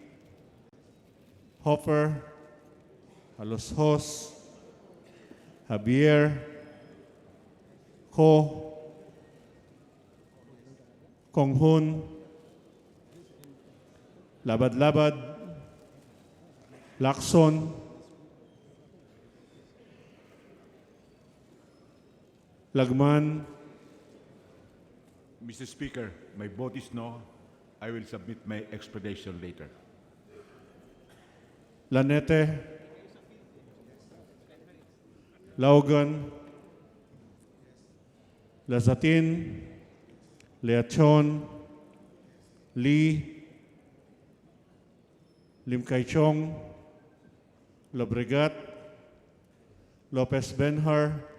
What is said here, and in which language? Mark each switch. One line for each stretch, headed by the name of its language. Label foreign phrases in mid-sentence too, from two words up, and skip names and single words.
English: Hopper, Alosjos, Javier, Ho, Konghun, Labad-Labad, Lacson, Lagman. Mr. Speaker, my vote is no. I will submit my explanation later. Lanete, Laugan, Lazatin, Leachon, Lee, Lim Kai Chong, Lobregat, Lopez Benhar,